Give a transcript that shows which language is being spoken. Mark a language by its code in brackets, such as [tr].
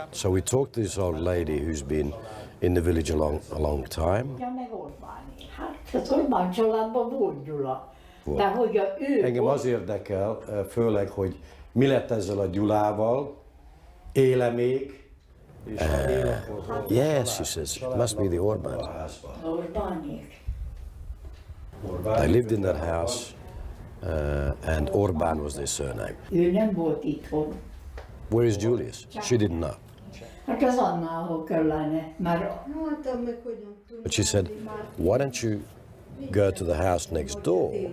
[en] So we talked to this old lady who's been in the village a long time. [hu] Ja, meg Orbáni. Hát az Orbán családban volt Gyula. De hogy ő... Engem az érdekel, főleg, hogy mi lett ezzel a Gyulával, éle még, és [en] yes, she says, it must be the Orbán. [hu] Orbánék. [en] They lived in that house, and Orbán was their surname. [hu] Ő nem volt itthon. [en] Where is Julius? She didn't know. [hu] Hát az Annához kellene, mert... Hát, meg hogyan tudom. [en] But she said, why don't you go to the house next door?